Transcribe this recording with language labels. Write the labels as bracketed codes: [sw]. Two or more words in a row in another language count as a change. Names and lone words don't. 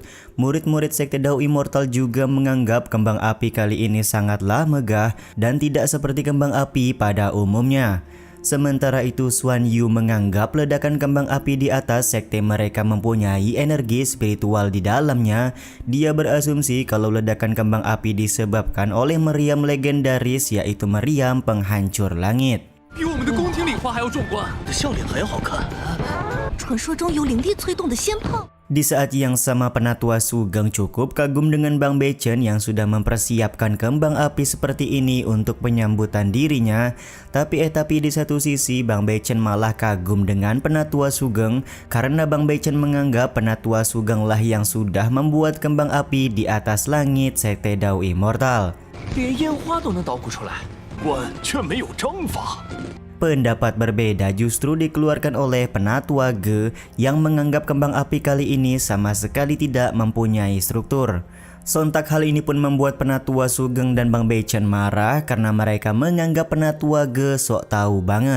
[id] Murid-murid sekte Dao Immortal juga menganggap kembang api kali ini sangatlah megah dan tidak seperti kembang api pada umumnya. Sementara itu Xuan Yu menganggap ledakan kembang api di atas sekte mereka mempunyai energi spiritual di dalamnya. Dia berasumsi kalau ledakan kembang api disebabkan oleh meriam legendaris yaitu meriam penghancur langit. [zh] 比我们的宫廷礼花还要壮观，的笑脸还要好看。传说中有灵力催动的仙炮。 [id] Di saat yang sama Penatua Sugeng cukup kagum dengan Bang Bechen yang sudah mempersiapkan kembang api seperti ini untuk penyambutan dirinya. Tapi di satu sisi Bang Bechen malah kagum dengan Penatua Sugeng karena Bang Bechen menganggap Penatua Sugeng lah yang sudah membuat kembang api di atas langit sekte Dao Immortal. [zh] 连烟花都能捣鼓出来，我却没有章法。 [id] Pendapat berbeda justru dikeluarkan oleh Penatua Ge yang menganggap kembang api kali ini sama sekali tidak mempunyai struktur. Sontak hal ini pun membuat Penatua Sugeng dan Bang Bechen marah karena mereka menganggap Penatua Ge sok tahu banget.